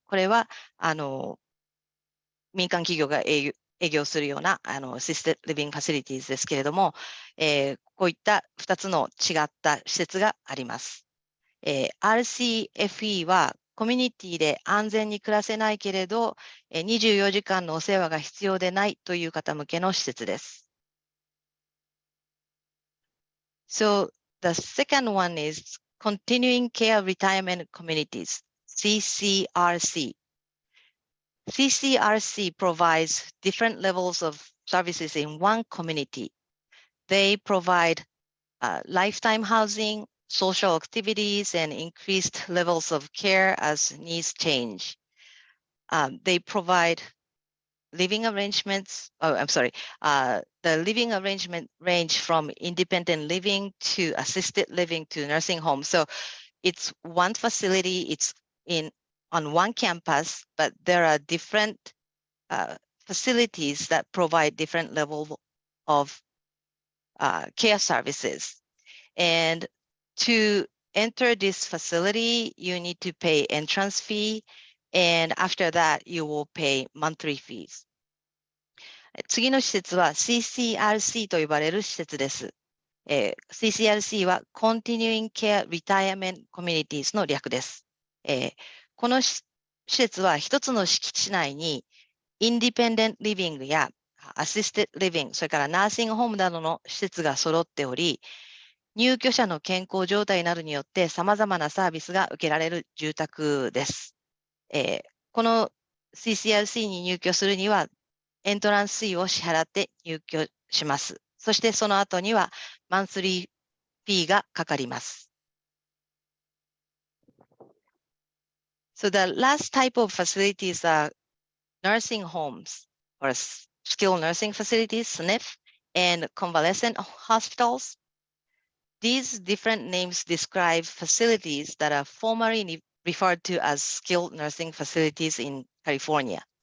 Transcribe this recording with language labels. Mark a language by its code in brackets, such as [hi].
[ja] これは、民間企業が営業するようなアシステッドリビングファシリティーズですけれども、こういった2つの違った施設があります。 RCFE はコミュニティで安全に暮らせないけれど、24時間のお世話が必要でないという方向けの施設です。 [en] So the second one is Continuing Care Retirement Communities, CCRC. CCRC provides different levels of services in one community. They provide lifetime housing, social activities, and increased levels of care as needs change. They provide living arrangements. Oh, I'm sorry. The living arrangement range from independent living to assisted living to nursing home. So it's one facility. It's on one campus, but there are different facilities that provide different level of care services. And to enter this facility, you need to pay entrance fee. And after that, you will pay monthly fees. [ja] 次の施設は CCRC と呼ばれる施設です。 CCRC は Continuing Care Retirement Communities の略です。この施設は一つの敷地内にインディペンデントリビングやアシステッドリビング、それからナーシングホームなどの施設が揃っており、入居者の健康状態などによって様々なサービスが受けられる住宅です。この CCRC に入居するには、エントランスフィーを支払って入居します。そしてその後にはマンスリーフィーがかかります。 [en] So the last type of facilities are nursing homes or skilled nursing facilities, SNF, and convalescent hospitals. These different names describe facilities that are formerly referred to as skilled nursing facilities in California.